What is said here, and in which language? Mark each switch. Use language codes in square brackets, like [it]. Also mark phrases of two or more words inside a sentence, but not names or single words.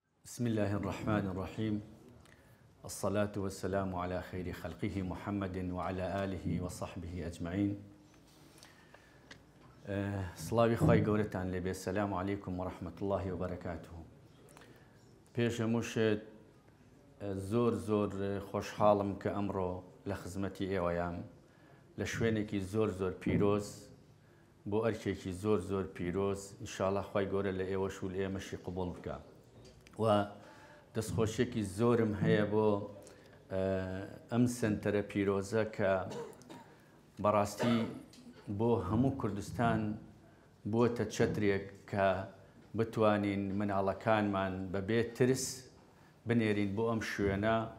[ar] بسم الله الرحمن الرحيم. الصلاة والسلام على خير خلقه محمد وعلى آله وصحبه أجمعين. [ckb] سلاوی خوای گەورەتان لێبێ. [ar] السلام عليكم ورحمة الله وبركاته. [ckb] پێشەمووشت زۆر خۆشحاڵم کە ئەمڕۆ لە خزمەتی ئێوەیان لە شوێنێکی زۆر پیرۆز بۆ ئەرکێکی زۆر پیرۆز. ئینشاڵڵا خوای گەورە لە ئێوەش و لە ئێمەشی قبوڵ بکە. و دەستخۆشیێکی زۆرم هەیە بۆ ئەم سنتەرە پیرۆزە کە بەڕاستی بۆ هەموو کوردستان بووەتە چەترێک کە بتوانین مناڵەکانمان بەبێ ترس بنێرین بۆ ئەم شوێنە